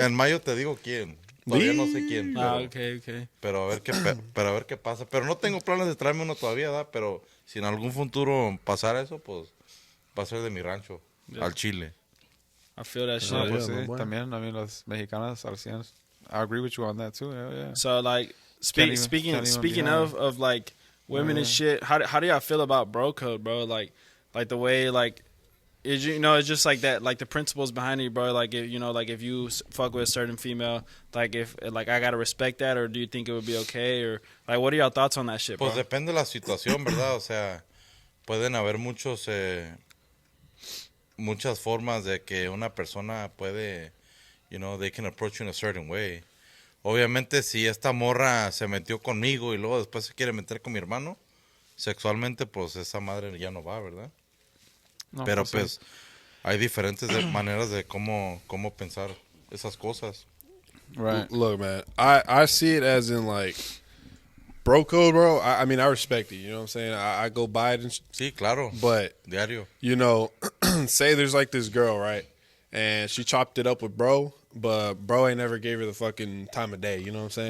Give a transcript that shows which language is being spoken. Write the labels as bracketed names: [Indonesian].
[Spanish] En mayo te digo quién. Todavía no sé quién. Ah, Pero, ok. pero a ver qué pasa. Pero no tengo planes de traerme uno todavía, ¿verdad? Pero si en algún futuro pasara eso, pues va a ser de mi rancho, al Chile. [English] I feel that shit. [Spanish] No, [English] Yeah, [Spanish] pues [English] my [Spanish] sí, [English] boy. [Spanish] también, [English] I mean, [Spanish] las mexicanas al 100. [English] I agree with you on that too. Yeah. So like Can't even speaking be of like women and shit, how do y'all feel about bro code, bro? Like the way like is it's just like that, like the principles behind it, bro. Like if like if you fuck with a certain female, like if like I gotta respect that, or do you think it would be okay, or like what are y'all thoughts on that shit, bro? [Spanish] Pues depende de la situación, ¿verdad? O sea, pueden haber muchas formas de que una persona puede, [English] they can approach you in a certain way. [Spanish] Obviamente, si esta morra se metió conmigo y luego después se quiere meter con mi hermano, sexualmente, pues esa madre ya no va, ¿verdad? No, Pero sí. pues hay diferentes maneras de cómo pensar esas cosas. [English] Right. Look, man, I see it as in like bro code, bro. I mean, I respect it. You know what I'm saying? I go by it, [Spanish] Sí, claro, [English] but [Spanish] diario. [English] say there's like this girl, right? And she chopped it up with bro, but bro ain't never gave her the fucking time of day. You know what I'm saying?